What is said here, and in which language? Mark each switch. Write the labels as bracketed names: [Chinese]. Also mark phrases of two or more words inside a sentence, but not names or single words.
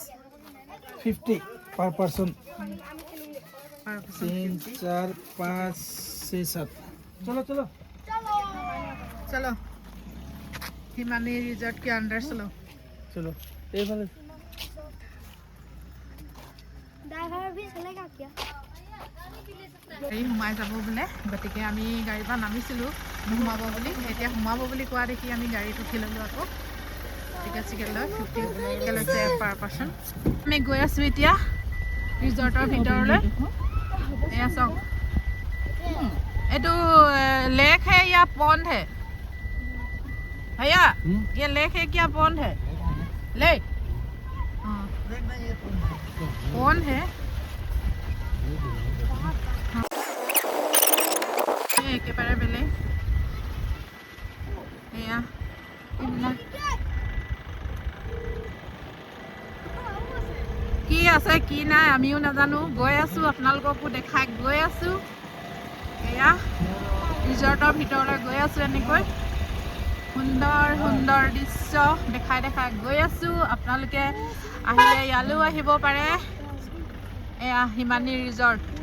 [Hindi] 50 [English] per person [Assamese] পাৰ [Hindi] 3 4 5 6 7 चलो चलो चलो हिमानी रिजॉर्ट के अंदर चलो चलो ये वाले ड्राइवर भी चलेगा क्या [Assamese] গাড়ী সোমাই যাব বোলে গতিকে আমি গাড়ীৰ পৰা নামিছিলোঁ সোমাব বুলি এতিয়া সোমাব বুলি কোৱা দেখি আমি গাড়ীত উঠি ল'লোঁ আকৌ টিকেট চিকেট লৈ 50 লৈছে [English] per person [Assamese] আমি গৈ আছোঁ এতিয়া ৰিজৰ্টৰ ভিতৰলৈ এয়া চাওক এইটো [Hindi] लेक है या पॉन्ड है भैया ये लेक है क्या पॉन्ड है लेक हाँ पॉन्ड है [Assamese] একেবাৰে বেলেগ এয়া এইবিলাক কি আছে কি নাই আমিও নাজানো গৈ আছোঁ আপোনালোককো দেখাই গৈ আছোঁ এয়া ৰিজৰ্টৰ ভিতৰলৈ গৈ আছোঁ এনেকৈ সুন্দৰ সুন্দৰ দৃশ্য দেখাই গৈ আছোঁ আপোনালোকে আহিলে ইয়ালৈও আহিব পাৰে এয়া হিমানী ৰিজৰ্ট